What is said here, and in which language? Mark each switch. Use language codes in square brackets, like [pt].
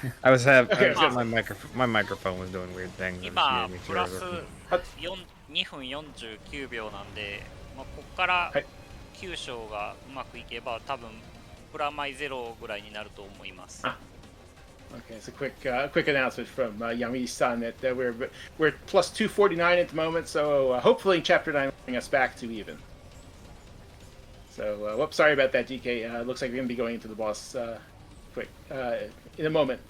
[en] I was my microphone was doing weird things. [ja] 今プラス2分49秒なんで、ここから9章がうまくいけば多分プラマイゼロぐらいになると思います。 [en] Okay, it's a quick announcement from Yamigishi-san that we're plus 249 at the moment, so hopefully Chapter 9 will bring us back to even. So, whoops, sorry about that, GK. Looks like we're going to be going into the boss quick in a moment.